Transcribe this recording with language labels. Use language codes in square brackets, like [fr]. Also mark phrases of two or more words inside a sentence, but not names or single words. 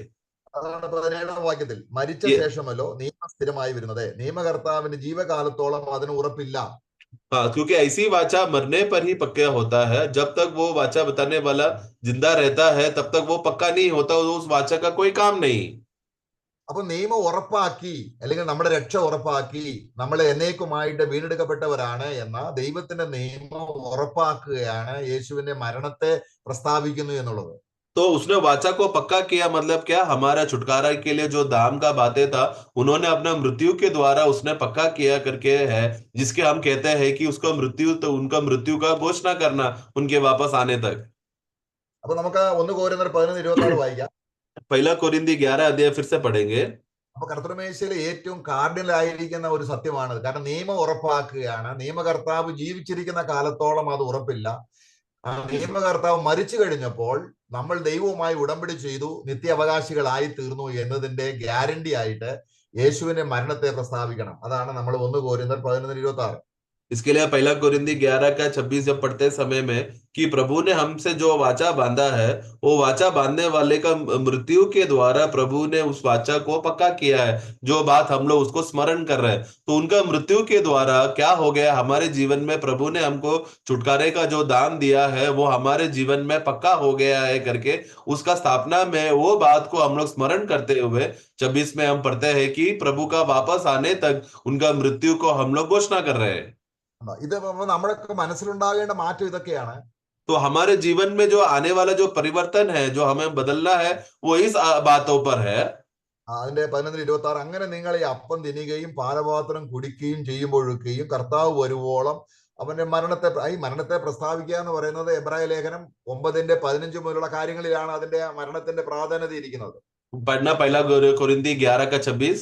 [ml] അതാണ് 17-ാം വാക്യത്തിൽ, മരിച്ച ശേഷമല്ലോ നിയമം സ്ഥിരമായി വരുന്നത്, നിയമകർത്താവിന്റെ ജീവകാലത്തോളം അതിന് ഉറപ്പില്ല. [hi] हाँ, क्योंकि ऐसी वाचा मरने पर ही पक्का होता है। जब तक वो वाचा बताने वाला जिंदा रहता है तब तक वो पक्का नहीं होता, उस वाचा का कोई काम नहीं। [ml] അപ്പൊ നിയമം ഉറപ്പാക്കി, അല്ലെങ്കിൽ നമ്മുടെ രക്ഷ ഉറപ്പാക്കി, നമ്മളെ എന്നേക്കുമായിട്ട് വീണ്ടെടുക്കപ്പെട്ടവരാണ് എന്ന ദൈവത്തിന്റെ നിയമം ഉറപ്പാക്കുകയാണ് യേശുവിന്റെ മരണത്തെ പ്രസ്താവിക്കുന്നു എന്നുള്ളത്. [hi] तो उसने वाचा को पक्का किया, मतलब क्या? हमारा छुटकारा के लिए जो दाम का बातें था उन्होंने अपना मृत्यु के द्वारा उसने पक्का किया करके है, जिसके हम कहते हैं कि उसका मृत्यु, तो उनका मृत्यु का घोषणा करना उनके वापस आने तक। [ml] അപ്പൊ നമുക്ക് 1 കൊരിന്ത്യർ 11:26 വായിക്കാം. [hi] पहला कोरिन्थी 11 अध्याय फिर से पढ़ेंगे। [ml] അപ്പൊ കർത്തൃമേശയിലെ ഏറ്റവും കാർഡിനൽ ആയിരിക്കുന്ന ഒരു സത്യമാണ്, കാരണം നിയമം ഉറപ്പാക്കുകയാണ്. നിയമകർത്താവ് ജീവിച്ചിരിക്കുന്ന കാലത്തോളം അത് ഉറപ്പില്ല. ആ നിയമകർത്താവ് മരിച്ചു കഴിഞ്ഞപ്പോൾ നമ്മൾ ദൈവവുമായി ഉടമ്പടി ചെയ്തു, നിത്യാവകാശികളായി തീർന്നു എന്നതിന്റെ ഗ്യാരണ്ടി ആയിട്ട് യേശുവിന്റെ മരണത്തെ പ്രസ്താവിക്കണം. അതാണ് നമ്മൾ 1 കൊരിന്ത്യർ 11:26. [hi] इसके लिए पहला कोरिन्थी 11 का 26 जब पढ़ते समय में कि प्रभु ने हमसे जो वाचा बांधा है, वो वाचा बांधने वाले का मृत्यु के द्वारा प्रभु ने उस वाचा को पक्का किया है। जो बात हम लोग उसको स्मरण कर रहे हैं, तो उनका मृत्यु के द्वारा क्या हो गया हमारे जीवन में, प्रभु ने हमको छुटकारे का जो दान दिया है वो हमारे जीवन में पक्का हो गया है करके उसका स्थापना में वो बात को हम लोग स्मरण करते हुए 26 में हम पढ़ते हैं कि प्रभु का वापस आने तक उनका मृत्यु को हम लोग घोषणा कर रहे हैं। [ml] ഇത് നമ്മളൊക്കെ മനസ്സിലുണ്ടാകേണ്ട മാറ്റം ഇതൊക്കെയാണ്. [hi] तो हमारे जीवन में जो आने वाला जो परिवर्तन है, जो हमें बदलना है, वो इस बातों पर है। [ml] അതിന്റെ 11:26, അങ്ങനെ നിങ്ങൾ ഈ അപ്പം തിന്നുകയും പാനപാത്രം കുടിക്കുകയും ചെയ്യുമ്പോഴൊക്കെയും കർത്താവ് വരുവോളം അവന്റെ മരണത്തെ പ്രസ്താവിക്കുക എന്ന് പറയുന്നത് എബ്രായ ലേഖനം 9:15 മുതലുള്ള കാര്യങ്ങളിലാണ് അതിന്റെ മരണത്തിന്റെ പ്രാധാന്യത ഇരിക്കുന്നത്. [hi] पढ़ना पहला कोरिन्थी 11 का 26।